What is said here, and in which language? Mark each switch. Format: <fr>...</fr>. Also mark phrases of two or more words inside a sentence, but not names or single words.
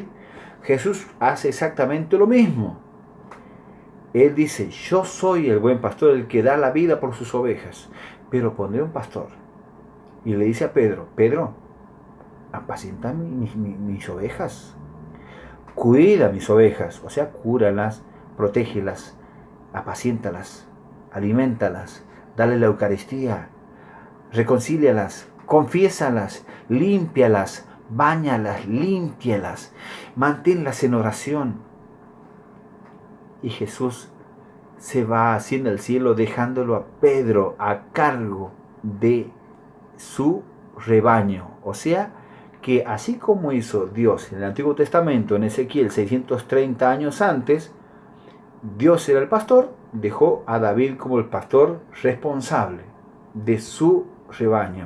<es>Jesús hace exactamente lo mismo. Él dice: yo soy el buen pastor, el que da la vida por sus ovejas, pero pondré un pastor. Y le dice a Pedro: Pedro, apacienta mis ovejas, cuida mis ovejas, o sea, cúralas, protégelas, apaciéntalas, alimentalas, dale la Eucaristía, reconcílialas, confiésalas, límpialas, báñalas, límpialas, manténlas en oración. Y Jesús se va haciendo al cielo, dejándolo a Pedro a cargo de su rebaño. O sea, que así como hizo Dios en el Antiguo Testamento, en Ezequiel 630 años antes, Dios era el pastor, dejó a David como el pastor responsable de su rebaño.</es>